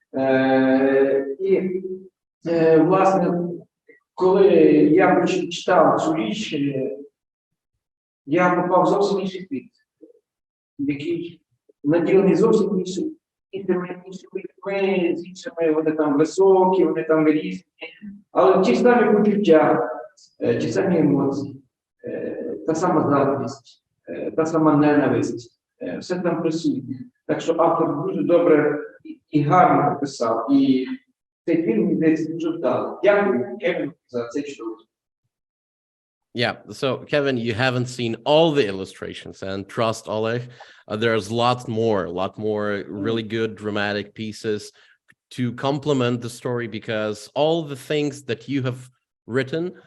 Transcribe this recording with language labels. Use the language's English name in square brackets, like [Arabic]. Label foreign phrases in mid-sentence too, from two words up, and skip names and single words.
[Ukrainian] І, власне, коли я прочитав цю річ, я попав в зовсім інший світ, який наділений зовсім іншими людьми, з іншими, вони там високі, вони там різні, але ті самі почуття, ті самі емоції, та сама заздрість, та сама ненависть, все там присутнє. Так що автор дуже добре і гарно написав, і цей фільм, мені здається, дуже вдалий. Дякую, Кевіну, за цей чудовий. [English] Yeah, so Kevin, you haven't seen all the illustrations, and trust Oleg, there's a lot more really good dramatic pieces to complement the story, because all the things that you have written,